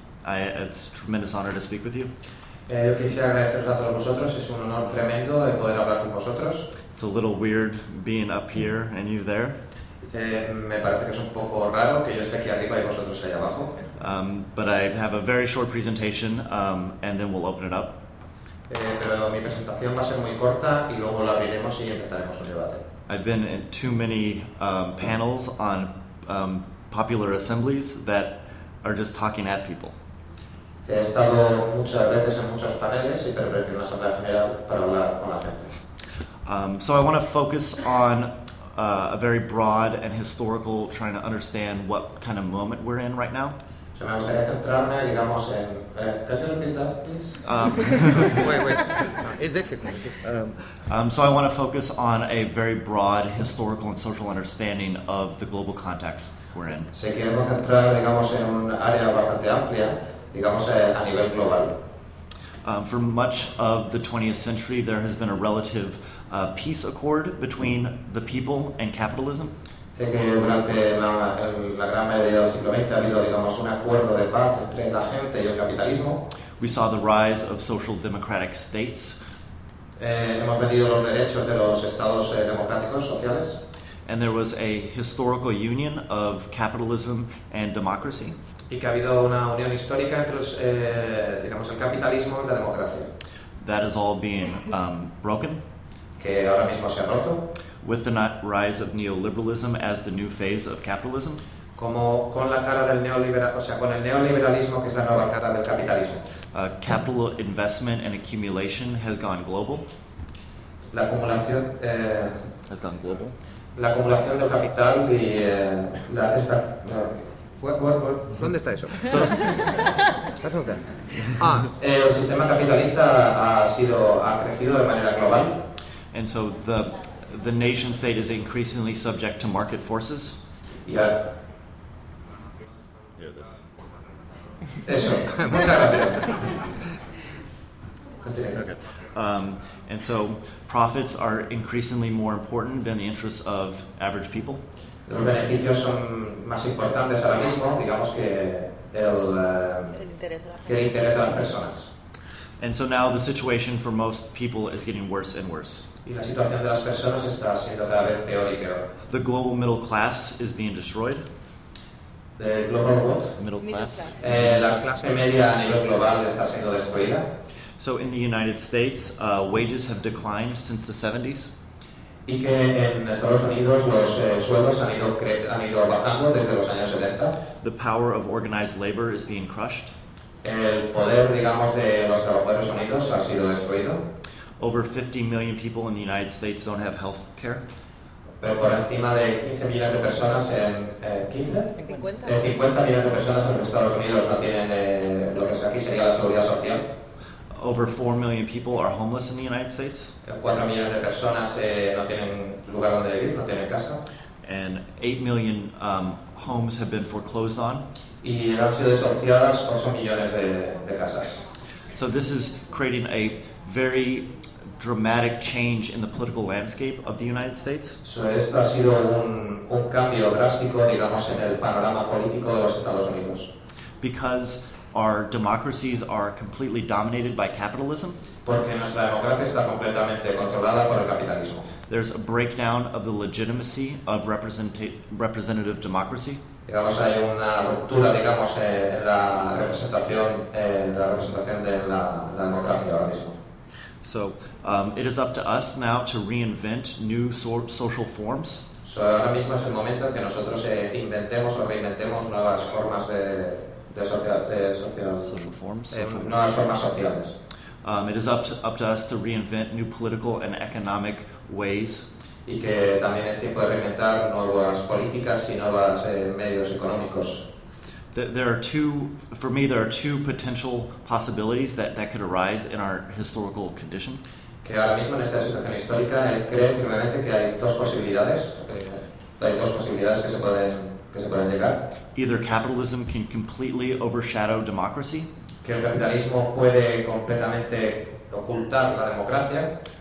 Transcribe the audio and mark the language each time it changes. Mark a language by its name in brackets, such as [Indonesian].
[English] it's a tremendous honor to speak with you. [Spanish] Yo quisiera agradeceros a todos vosotros. Es un honor tremendo de poder hablar con vosotros. [English] It's a little weird being up here and you there. [Spanish] Me parece que es un poco raro que yo esté aquí arriba y vosotros allá abajo. [English] But I have a very short presentation and then we'll open it up. [Spanish] Pero mi presentación va a ser muy corta y luego la abriremos y empezaremos el debate. [English] I've been in too many panels on popular assemblies that are just talking at people. [Spanish] He estado muchas veces en muchos paneles y prefiero una asamblea general para hablar con la gente. [English] So I want to focus on a very broad and historical, trying to understand what kind of moment we're in right now. [Spanish] Yo me gustaría centrarme, digamos, en... ¿Qué te lo pintas, [English] please? Wait. No, it's difficult. So I want to focus on a very broad historical and social understanding of the global context we're in. [Spanish] Si queremos centrar, digamos, en un área bastante amplia, digamos, a nivel global. [English] For much of the 20th century, there has been a relative peace accord between the people and capitalism. [Spanish] Que durante la gran mayoría del siglo XX ha habido, digamos, un acuerdo de paz entre la gente y el capitalismo. [English] We saw the rise of social democratic states. [Spanish] Hemos vendido los derechos de los estados democráticos sociales. [English] And there was a historical union of capitalism and democracy. [Spanish] Y que ha habido una unión histórica entre los, digamos, el capitalismo y la democracia. [English] That is all being broken. [Spanish] Que ahora mismo se ha roto. [English] With the rise of neoliberalism as the new phase of capitalism. [Spanish] Como con la cara del neoliberal, o sea, con el neoliberalismo que es la nueva cara del capitalismo. [English] Capital investment and accumulation has gone global. [Spanish] La acumulación [English] has gone global. [Spanish] La acumulación del capital y la esta. ¿Dónde está eso? ¿Está todo bien? El sistema capitalista ha crecido de manera global. [English] And so the nation state is increasingly subject to market forces. Yeah. Hear this. [Spanish] Eso. Muchas gracias. [English] Continue. And so profits are increasingly more important than the interests of average people. [Spanish] Los beneficios son más importantes ahora mismo, digamos, que el interés de las personas. [English] And so now the situation for most people is getting worse and worse. [Spanish] Y la situación de las personas está siendo cada vez peor y peor. [English] The global middle class is being destroyed. The global what? Middle class. [Spanish] La clase media a nivel global está siendo destruida. [English] So in the United States, wages have declined since the 70s. [Spanish] Y que en Estados Unidos los sueldos han ido bajando desde los años 70. [English] The power of organized labor is being crushed. [Spanish] El poder, digamos, de los trabajadores unidos ha sido destruido. [English] Over 50 million people in the United States don't have health care. [Spanish] Pero por encima de 15 millones de personas en 50. 50 millones de personas en Estados Unidos no tienen lo que aquí sería la seguridad social. [English] Over 4 million people are homeless in the United States. [Spanish] 4 millones de personas no tienen lugar donde vivir, no tienen casa. [English] And 8 million homes have been foreclosed on. [Spanish] Y han sido desahuciadas 8 millones de casas. [English] So this is creating a very dramatic change in the political landscape of the United States. So [Spanish] esto ha sido un cambio drástico, digamos, en el panorama político de los Estados Unidos. [English] Because our democracies are completely dominated by capitalism. [Spanish] Porque nuestra democracia está completamente controlada por el capitalismo. [English] There's a breakdown of the legitimacy of representative democracy. [Spanish] Digamos, hay una ruptura, digamos, en la representación, de la representación de la democracia ahora mismo. [English] So it is up to us now to reinvent new social forms. So [Spanish] ahora mismo es el momento que nosotros inventemos o reinventemos nuevas formas nuevas formas sociales. [English] It is up to us to reinvent new political and economic ways. [Spanish] Y que también es tiempo de reinventar nuevas políticas y nuevos medios económicos. [English] There are two potential possibilities that could arise in our historical condition. [Spanish] Que ahora mismo en esta situación histórica, creo firmemente que hay dos posibilidades que se pueden llegar. [English] Either capitalism can completely overshadow democracy. [Spanish] Que el capitalismo puede completamente ocultar la democracia.